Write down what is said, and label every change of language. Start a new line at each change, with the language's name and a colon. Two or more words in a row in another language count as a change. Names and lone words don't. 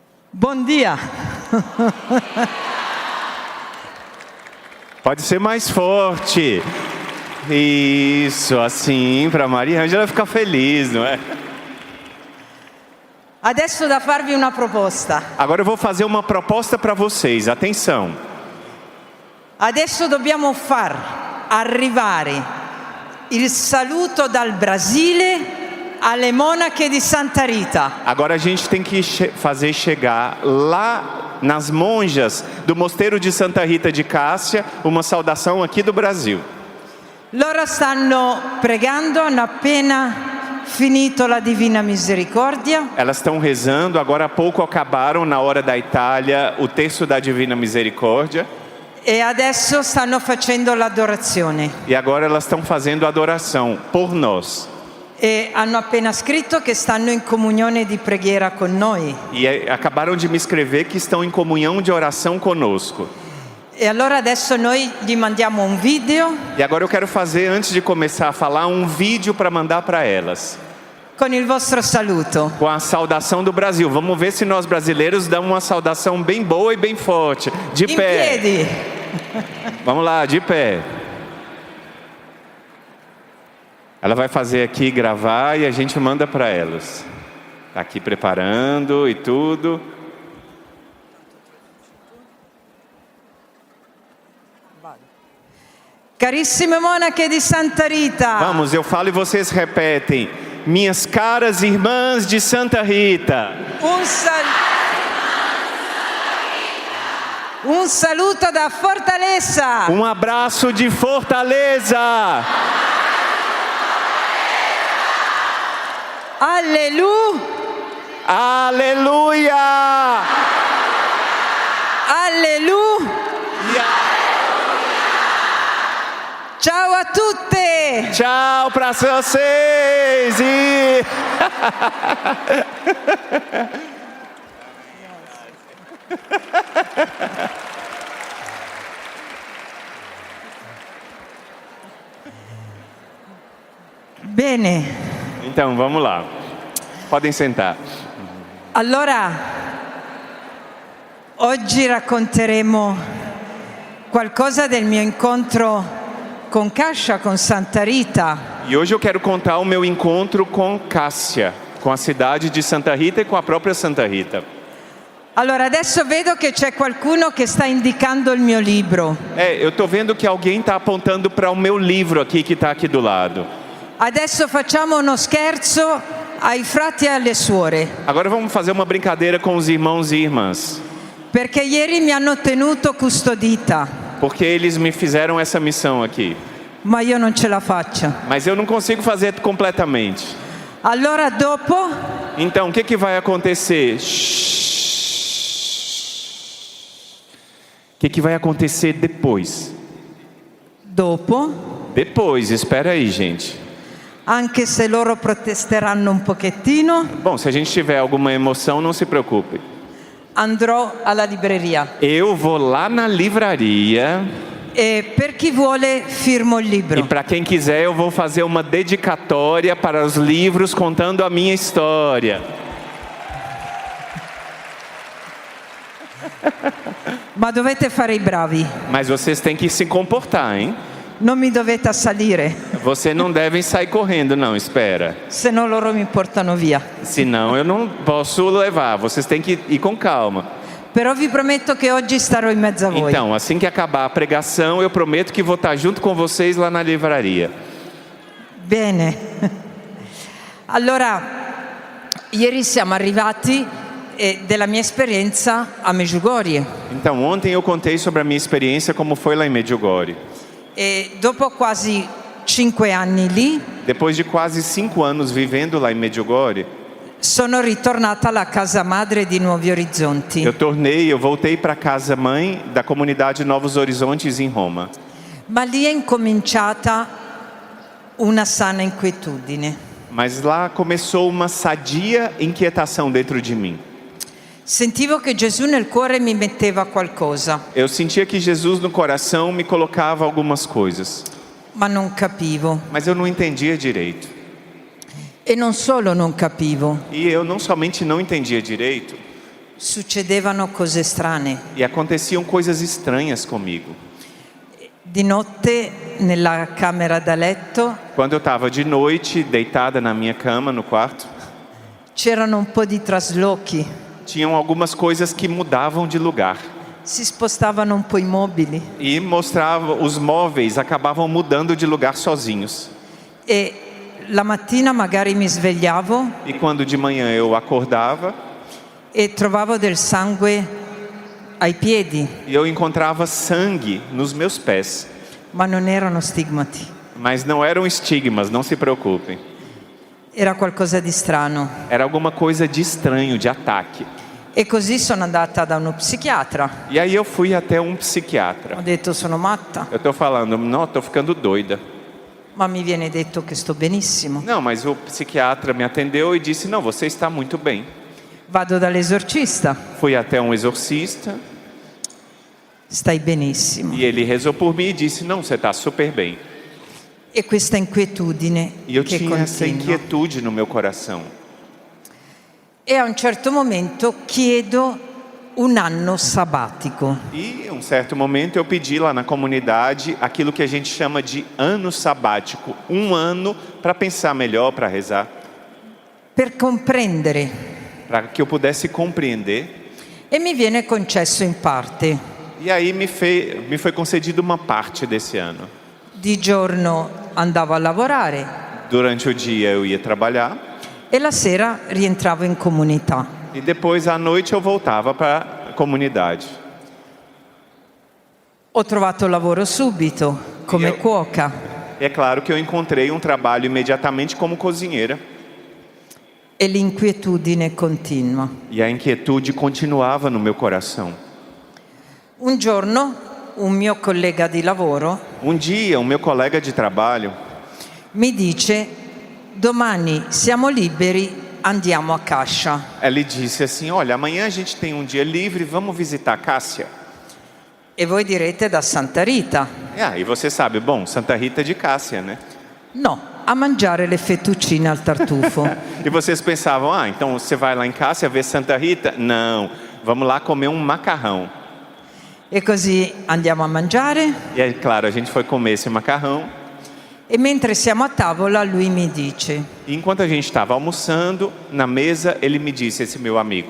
Portuguese: Bom dia. Pode ser mais forte. Isso, assim, para Maria Ângela ficar feliz, não é?
Italian: Adesso da farvi una proposta.
Portuguese: Agora eu vou fazer uma proposta para vocês, atenção.
Italian: Adesso dobbiamo far arrivare il saluto dal Brasile alle monache di Santa Rita.
Portuguese: Agora a gente tem que fazer chegar lá nas monjas do mosteiro de Santa Rita de Cássia uma saudação aqui do Brasil.
Italian: Loro stanno pregando, hanno appena finito la Divina Misericordia.
Portuguese: Elas estão rezando, agora há pouco acabaram na hora da Itália o terço da Divina Misericórdia.
Italian: E adesso stanno facendo l'adorazione.
Portuguese: E agora elas estão fazendo adoração por nós.
Italian: E hanno appena scritto che stanno in comunione di preghiera con noi.
Portuguese: E acabaram de me escrever que estão em comunhão de oração conosco.
Italian: E allora adesso noi gli mandiamo un video
Portuguese: E agora eu quero fazer, antes de começar a falar, um vídeo para mandar para elas.
Italian: con il vostro saluto.
Portuguese: Com a saudação do Brasil. Vamos ver se nós brasileiros damos uma saudação bem boa e bem forte. De
Italian: In
Portuguese: pé.
Italian: piedi.
Portuguese: Vamos lá, de pé. Ela vai fazer aqui, gravar e a gente manda para elas. Tá aqui preparando e tudo.
Italian: Carissime monache di Santa Rita.
Portuguese: Vamos, eu falo e vocês repetem. Minhas caras irmãs de Santa Rita.
Italian: Un saluto da Fortaleza.
Portuguese: Um abraço de Fortaleza.
Italian: Alleluia.
Portuguese: Aleluia.
Italian: Alleluia. Ciao a tutte.
Portuguese: Tchau para vocês. E...
Italian: Bene.
Portuguese: Então, vamos lá. Podem sentar.
Italian: Allora, oggi racconteremo qualcosa del mio incontro con Cascia, con Santa Rita.
Portuguese: E hoje eu quero contar o meu encontro com Cássia, com a cidade de Santa Rita e com a própria Santa Rita.
Italian: Allora, adesso vedo che c'è qualcuno che sta indicando il mio libro.
Portuguese: Eu estou vendo que alguém está apontando para o meu livro aqui, que está aqui do lado.
Italian: Adesso facciamo uno scherzo ai frati e alle suore,
Portuguese: Agora vamos fazer uma brincadeira com os irmãos e irmãs.
Italian: perché ieri mi hanno tenuto custodita,
Portuguese: Porque eles me fizeram essa missão aqui.
Italian: ma io non ce la faccio.
Portuguese: Mas eu não consigo fazer completamente.
Italian: Allora dopo
Portuguese: Então, o que vai acontecer? O que vai acontecer depois? Depois, espera aí, gente.
Italian: anche se loro protesteranno un pochettino,
Portuguese: Bom, se a gente tiver alguma emoção, não se preocupe.
Italian: andrò alla libreria
Portuguese: Eu vou lá na livraria
Italian: e per chi vuole firmo il e libro.
Portuguese: para quem quiser eu vou fazer uma dedicatória para os livros contando a minha história.
Italian: Ma dovete fare i bravi,
Portuguese: Mas vocês têm que se comportar, hein?
Italian: non mi dovete assalire,
Portuguese: Vocês não devem sair correndo, não, espera.
Italian: se no loro mi portano via.
Portuguese: Senão eu não posso levar, vocês têm que ir com calma.
Italian: Però vi prometto che oggi starò in mezzo a voi.
Portuguese: Então, assim que acabar a pregação, eu prometo que vou estar junto com vocês lá na livraria.
Italian: Bene. Allora, ieri siamo arrivati della mia esperienza a Medjugorje.
Portuguese: Então, ontem eu contei sobre a minha experiência como foi lá em Medjugorje.
Italian: E dopo quasi 5 anni lì,
Portuguese: Depois de quase 5 anos vivendo lá em Medjugorje,
Italian: sono ritornata alla casa madre di Nuovi Orizzonti.
Portuguese: eu voltei para a casa mãe da comunidade Novos Horizontes em Roma.
Italian: Ma lì è incominciata una sana inquietudine.
Portuguese: Mas lá começou uma sadia inquietação dentro de mim.
Italian: Sentivo che Gesù nel cuore mi metteva qualcosa,
Portuguese: Eu sentia que Jesus no coração me colocava algumas coisas,
Italian: ma non capivo.
Portuguese: mas eu não entendia direito.
Italian: E non solo non capivo,
Portuguese: E eu não somente não entendia direito,
Italian: succedevano cose strane.
Portuguese: E aconteciam coisas estranhas comigo.
Italian: Di notte nella camera da letto
Portuguese: Quando eu estava de noite, deitada na minha cama, no quarto,
Italian: c'erano un po' di traslochi,
Portuguese: tinham algumas coisas que mudavam de lugar.
Italian: si spostavano un po' i mobili
Portuguese: E mostrava, os móveis acabavam mudando de lugar sozinhos.
Italian: e la mattina magari mi svegliavo
Portuguese: E quando de manhã eu acordava,
Italian: e trovavo del sangue ai piedi,
Portuguese: eu encontrava sangue nos meus pés.
Italian: ma non erano stigmati,
Portuguese: Mas não eram estigmas, não se preocupem.
Italian: era qualcosa di strano.
Portuguese: Era alguma coisa de estranho, de ataque.
Italian: E così sono andata da uno psichiatra.
Portuguese: E aí eu fui até um
Italian: Ho
Portuguese: psiquiatra.
Italian: detto sono matta,
Portuguese: Eu tô falando, não, tô ficando doida.
Italian: ma mi viene detto che sto benissimo.
Portuguese: Não, mas o psiquiatra me atendeu e disse, não, você está muito bem.
Italian: Vado dall'esorcista,
Portuguese: Fui até um exorcista
Italian: stai benissimo.
Portuguese: e ele rezou por mim e disse, não, você está super bem.
Italian: E questa inquietudine
Portuguese: E eu
Italian: che
Portuguese: tinha essa
Italian: continua.
Portuguese: inquietude no meu coração.
Italian: E a un certo momento chiedo un anno sabbatico.
Portuguese: E em um certo momento eu pedi lá na comunidade aquilo que a gente chama de ano sabático. Um ano para pensar melhor, para rezar.
Italian: Per comprendere,
Portuguese: Para que eu pudesse compreender.
Italian: e mi viene concesso in parte.
Portuguese: E aí me foi concedido uma parte desse ano.
Italian: Di giorno andavo a lavorare
Portuguese: Durante o dia eu ia trabalhar.
Italian: e la sera rientravo in comunità.
Portuguese: E depois à noite eu voltava para a comunidade.
Italian: Ho trovato lavoro subito come Io- cuoca
Portuguese: E é claro que eu encontrei um trabalho imediatamente como cozinheira.
Italian: e l'inquietudine continua.
Portuguese: E a inquietude continuava no meu coração.
Italian: Un giorno un mio collega di lavoro
Portuguese: Um dia, o meu colega de trabalho
Italian: mi dice: domani siamo liberi, andiamo a Cascia.
Portuguese: ele disse assim, olha, amanhã a gente tem um dia livre, vamos visitar Cássia?
Italian: E voi direte da Santa Rita.
Portuguese: E você sabe, bom, Santa Rita de Cássia, né?
Italian: No, a mangiare le fettuccine al tartufo.
Portuguese: E vocês pensavam, então você vai lá em Cássia ver Santa Rita? Não, vamos lá comer um macarrão.
Italian: E così andiamo a mangiare
Portuguese: E é claro, a gente foi comer esse macarrão.
Italian: e mentre siamo a tavola lui mi dice:
Portuguese: E enquanto a gente estava almoçando, na mesa, ele me disse, esse meu amigo.